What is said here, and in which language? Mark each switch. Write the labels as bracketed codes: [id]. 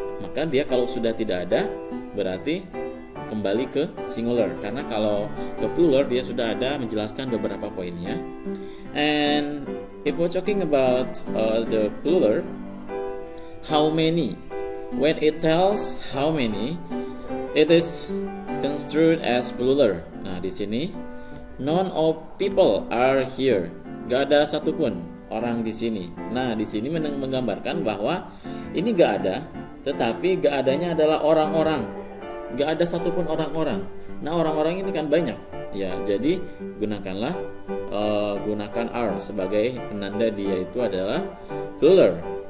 [id] Maka dia kalau sudah tidak ada berarti kembali ke singular. Karena kalau ke plural dia sudah ada menjelaskan beberapa poinnya. [en] And if we're talking about the plural, how many? When it tells how many, it is construed as plural. [id] Nah, di sini [en] none of people are here. [id] Gak ada satupun orang di sini. Nah, di sini menggambarkan bahwa ini gak ada, tetapi gak adanya adalah orang-orang. Gak ada satupun orang-orang. Nah, orang-orang ini kan banyak. Ya, jadi gunakan are sebagai penanda dia itu adalah plural.